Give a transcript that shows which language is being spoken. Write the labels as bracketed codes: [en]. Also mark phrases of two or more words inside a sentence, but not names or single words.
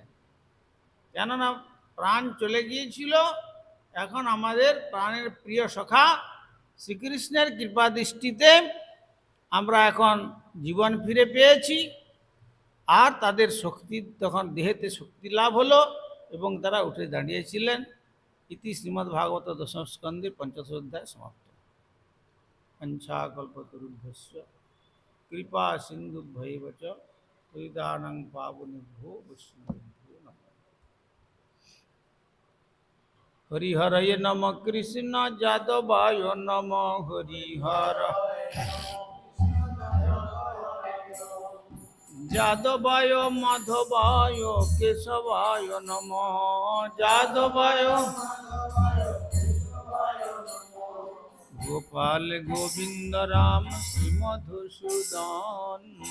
[bn] কেননা প্রাণ চলে গিয়েছিল, এখন আমাদের প্রাণের প্রিয় সখা শ্রীকৃষ্ণের কৃপা দৃষ্টিতে আমরা এখন জীবন ফিরে পেয়েছি, আর তাদের শক্তি তখন দেহেতে শক্তি লাভ হলো এবং তারা উঠে দাঁড়িয়েছিলেন। ইতি শ্রীমদ্ ভাগবত দশম স্কন্ধে পঞ্চদশ অধ্যায় সমাপ্ত। [sa] পঞ্চাকল্পতরুভ্যশ্চ কৃপা সিন্ধুভ্যৈব চ পতিতানাং পাবনেভ্যো বৈষ্ণবেভ্যো নমঃ। হরিহরয়ে নম কৃষ্ণ যাদবায় নম হরিহর যাদবায় মাধবায় কেশবায় নম যাদবায় গোপাল গোবিন্দ রাম শ্রী মধুসূদন